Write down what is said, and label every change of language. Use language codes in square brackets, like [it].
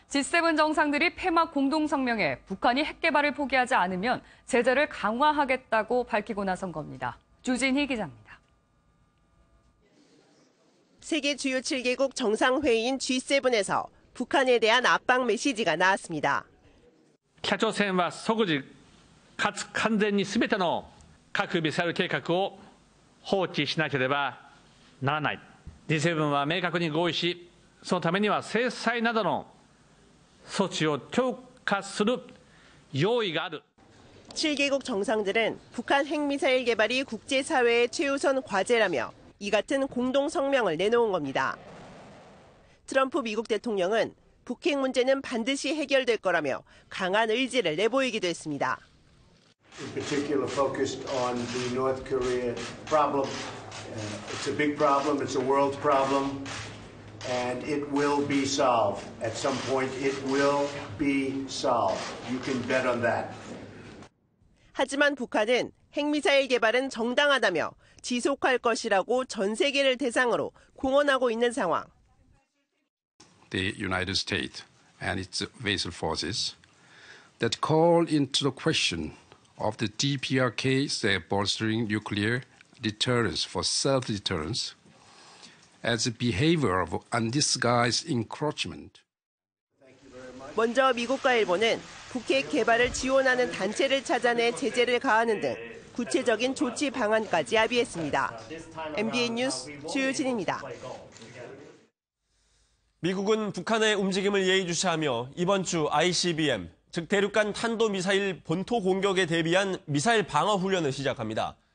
[ko] G7 정상들이 폐막 공동성명에 북한이 핵 개발을 포기하지 않으면 제재를 강화하겠다고 밝히고 나선 겁니다. 주진희 기자입니다. 세계 주요 7개국 정상회의인 G7에서 북한에 대한 압박 메시지가 나왔습니다. [ja] 北朝鮮は即時かつ完全に全ての核ミサイル計画を放棄しなければならない。 G7 は明確に合意し、そのためには制裁などの措置を強化する用意がある。 [ko] 7개국 정상들은 북한 핵미사일 개발이 국제사회의 최우선 과제라며 이 같은 공동성명을 내놓은 겁니다. 트럼프 미국 대통령은 북핵 문제는 반드시 해결될 거라며 강한 의지를 내보이기도 했습니다. [en] In particular, focused on the North Korea problem. It's a big problem. It's a world problem, and it will be solved at some point. It will be solved. You can bet on that. [ko] 하지만 북한은 핵미사일 개발은 정당하다며 지속할 것이라고 전 세계를 대상으로 공언하고 있는 상황. [en] The United States and its vassal forces that call into the question of the DPRK's bolstering nuclear deterrence for self-deterrence as a behavior of undisguised encroachment. [ko] 먼저 미국과 일본은 북핵 개발을 지원하는 단체를 찾아내 제재를 가하는 등 구체적인 조치 방안까지 합의했습니다. MBN 뉴스 주유진입니다. 미국은 북한의 움직임을 예의주시하며 이번 주 ICBM, 즉 대륙간 탄도미사일 본토 공격에 대비한 미사일 방어 훈련을 시작합니다.